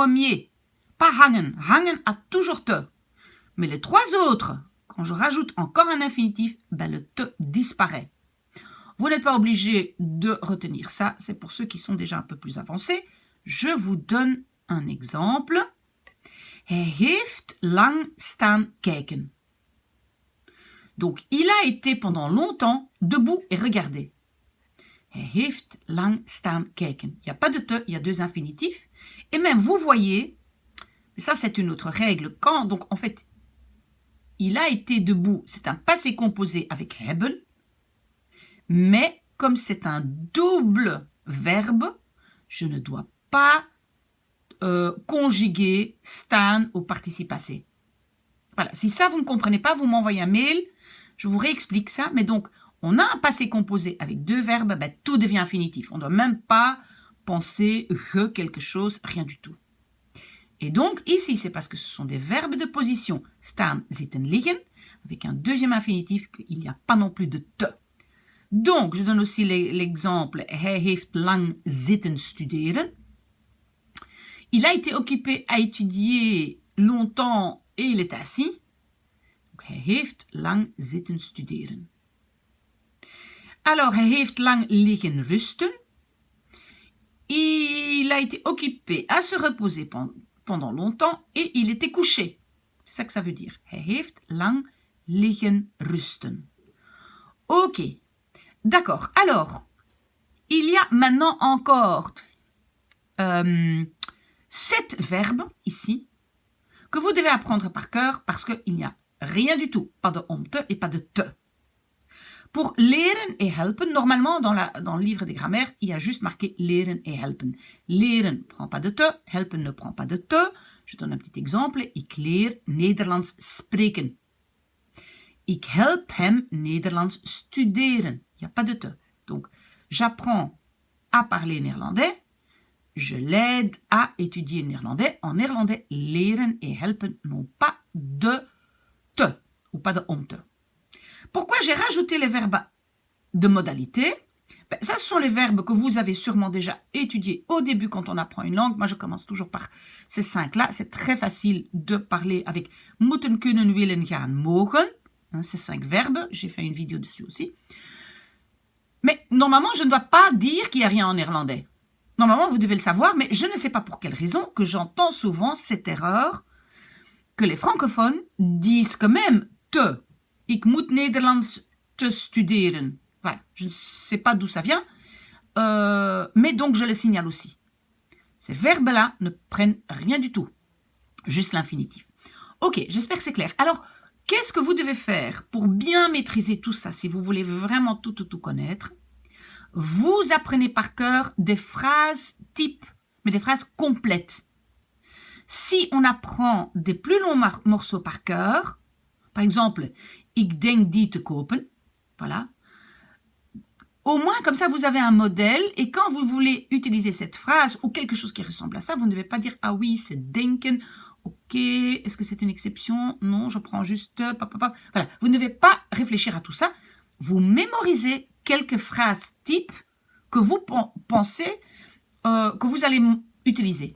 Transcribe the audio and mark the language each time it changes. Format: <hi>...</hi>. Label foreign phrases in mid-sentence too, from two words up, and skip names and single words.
<fr>Pas hangen. Hangen a toujours te. Mais les 3 autres, quand je rajoute encore un infinitif, ben le te disparaît. Vous n'êtes pas obligé de retenir ça, c'est pour ceux qui sont déjà un peu plus avancés. Je vous donne un exemple.</fr> <nl>Hij heeft lang staan kijken.</nl> <fr>Donc, il a été pendant longtemps debout et regardé.</fr> <nl>Hij heeft lang staan kijken.</nl> <fr>Il n'y a pas de te, il y a deux infinitifs. Et même, vous voyez, ça c'est une autre règle, quand, donc en fait, il a été debout, c'est un passé composé avec hebben, mais comme c'est un double verbe, je ne dois pas conjuguer staan au participe passé. Voilà, si ça vous ne comprenez pas, vous m'envoyez un mail, je vous réexplique ça, mais donc on a un passé composé avec deux verbes, ben, tout devient infinitif. On ne doit même pas penser que quelque chose, rien du tout. Et donc ici, c'est parce que ce sont des verbes de position,</fr> <nl>staan, zitten, liggen,</nl> <fr>avec un deuxième infinitif qu'il n'y a pas non plus de te. Donc, je donne aussi l'exemple,</fr> <nl>hij heeft lang zitten studeren.</nl> <fr>Il a été occupé à étudier longtemps et il est assis. Donc,</fr> <nl>hij heeft lang zitten studeren. Alors, hij heeft lang liggen rusten.</nl> <fr>Il a été occupé à se reposer pendant longtemps et il était couché. C'est ça que ça veut dire.</fr> <nl>Hij heeft lang liggen rusten.</nl> <fr>Ok. D'accord. Alors, il y a maintenant encore 7 verbes ici que vous devez apprendre par cœur parce qu'il n'y a rien du tout. Pas de omte et pas de te. Pour leren et helpen, normalement dans le livre des grammaires, il y a juste marqué leren et helpen. Leren ne prend pas de te, helpen ne prend pas de te. Je donne un petit exemple.</fr> <nl>Ik leer Nederlands spreken. Ik help hem Nederlands studeren.</nl> <fr>Il n'y a pas de te. Donc, j'apprends à parler néerlandais. Je l'aide à étudier néerlandais. En néerlandais, leren et helpen n'ont pas de te ou pas de omte. Pourquoi j'ai rajouté les verbes de modalité? Ben, ça, ce sont les verbes que vous avez sûrement déjà étudiés au début quand on apprend une langue. Moi, je commence toujours par ces 5-là. C'est très facile de parler avec</fr> <nl>moeten, kunnen, willen, gaan, mogen.</nl> <fr>Hein, ces 5 verbes. J'ai fait une vidéo dessus aussi. Mais normalement, je ne dois pas dire qu'il n'y a rien en néerlandais. Normalement, vous devez le savoir, mais je ne sais pas pour quelle raison que j'entends souvent cette erreur que les francophones disent quand même te.</fr> <nl>Ik moet Nederlands te studeren.</nl> <fr>Voilà, je ne sais pas d'où ça vient, mais donc je le signale aussi. Ces verbes-là ne prennent rien du tout, juste l'infinitif. Ok, j'espère que c'est clair. Alors, qu'est-ce que vous devez faire pour bien maîtriser tout ça, si vous voulez vraiment tout connaître? Vous apprenez par cœur des phrases types, mais des phrases complètes. Si on apprend des plus longs morceaux par cœur, par exemple,</fr> <nl>ik denk die te kopen,</nl> <fr>voilà. Au moins, comme ça, vous avez un modèle et quand vous voulez utiliser cette phrase ou quelque chose qui ressemble à ça, vous ne devez pas dire « Ah oui, c'est denken ». Ok, est-ce que c'est une exception? Non, je prends juste... Voilà, vous ne devez pas réfléchir à tout ça. Vous mémorisez quelques phrases types que vous pensez que vous allez utiliser.</fr>